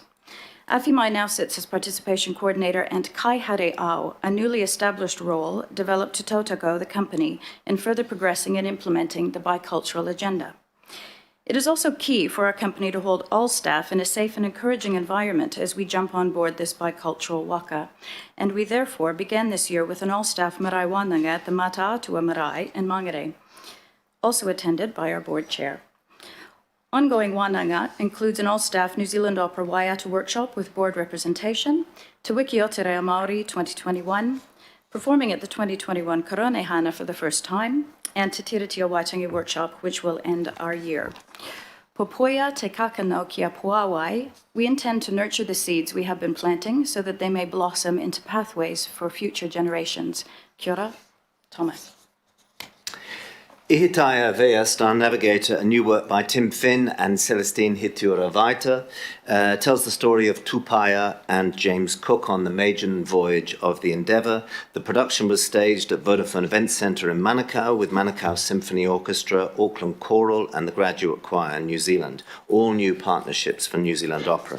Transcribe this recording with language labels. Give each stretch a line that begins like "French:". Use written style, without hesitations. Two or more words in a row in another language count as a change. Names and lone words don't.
English: Awhimai now sits as participation coordinator and
Māori: kaihare ao,
English: a newly established role developed to tautoko the company in further progressing and implementing the bicultural agenda. It is also key for our company to hold all staff in a safe and encouraging environment as we jump on board this bicultural waka, and we therefore began this year with an all-staff
Māori: marae wānanga
English: at the Mataatua Marae in Mangere, also attended by our board chair. Ongoing wānanga includes an all-staff New Zealand Opera Waiata workshop with board representation, Te Wiki o Te Reo Māori 2021, performing at the 2021 Korone Hana for the first time, and Te Tiritia Waitangi workshop, which will end our year.
Māori: Popoia te kakano kia puawai,
English: we intend to nurture the seeds we have been planting so that they may blossom into pathways for future generations.
Māori: Kia ora, Thomas.
English: Ihitaya Vea, Star Navigator, a new work by Tim Finn and Celestine Hitiura-Vaita, tells the story of Tupaya and James Cook on the maiden voyage of the Endeavour. The production was staged at Vodafone Event Centre in Manukau with Manukau Symphony Orchestra, Auckland Choral and the Graduate Choir in New Zealand, all new partnerships for New Zealand Opera.